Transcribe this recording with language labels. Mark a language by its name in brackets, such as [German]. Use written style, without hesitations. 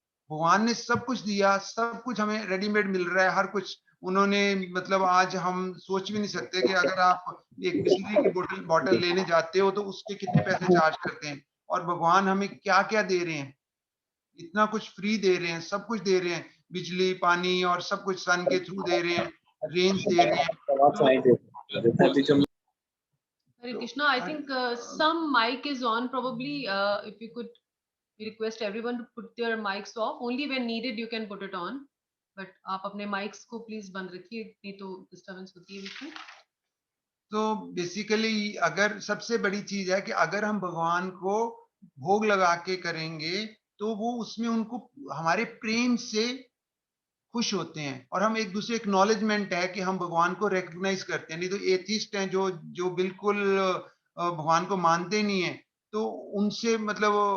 [Hindi] भगवान ने सब कुछ दिया, सब कुछ हमें रेडीमेड मिल रहा है, हर कुछ उन्होंने, मतलब आज हम सोच भी नहीं सकते कि अगर आप एक बिस्लरी की बोतल बॉटल लेने जाते हो तो उसके कितने पैसे चार्ज करते हैं, और भगवान हमें क्या क्या दे रहे हैं, इतना कुछ फ्री दे रहे हैं, सब कुछ दे रहे हैं, बिजली पानी और सब कुछ सन के थ्रू दे रहे हैं, रेंज दे रहे हैं। तो [English] Hare Krishna, I think some mic is on. Probably, if you could request everyone to put their mics off. Only when needed you can put it on. [Hindi] But आप अपने mics को please बंद रखिए, नहीं तो disturbance होती है बीच में। तो बेसिकली अगर सबसे बड़ी चीज है कि अगर हम भगवान को भोग लगा के करेंगे तो वो उसमें उनको हमारे प्रेम से खुश होते हैं, और हम एक दूसरे एक्नॉलेजमेंट है कि हम भगवान को रिकग्नाइज करते हैं। नहीं तो एथिस्ट हैं जो जो बिल्कुल भगवान को मानते नहीं है, तो उनसे मतलब